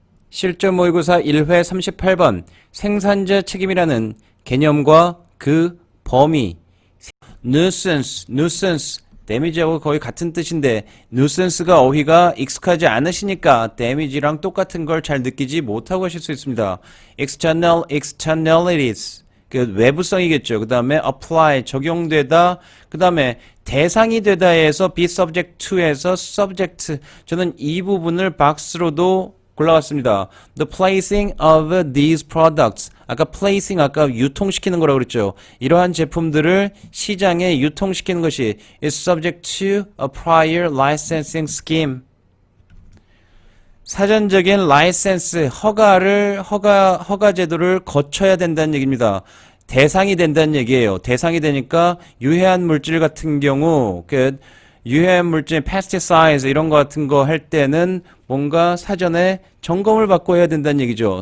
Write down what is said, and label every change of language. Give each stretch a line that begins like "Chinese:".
Korean: 실전 모의고사 1회 38번 생산자 책임이라는 개념과 그 범위 nuisance 데미지하고 거의 같은 뜻인데 nuisance가 어휘가 익숙하지 않으시니까 데미지랑 똑같은 걸 잘 느끼지 못하고 하실 수 있습니다. externalities 그 외부성이겠죠. 그 다음에 apply 적용되다, 그 다음에 대상이 되다에서 be subject to에서 subject, 저는 이 부분을 박스로도 골라왔습니다.
English: The placing of these products.
Korean: 아까 placing 아까 유통시키는 거라고 그랬죠. 이러한 제품들을 시장에 유통시키는 것이
English: is subject to a prior licensing scheme.
Korean: 사전적인 라이센스 허가 제도를 거쳐야 된다는 얘기입니다. 대상이 된다는 얘기예요. 대상이 되니까 유해한 물질 같은 경우 유해한 물질, pesticides 이런 거 같은 거 할 때는 뭔가 사전에 점검을 받고 해야 된다는 얘기죠.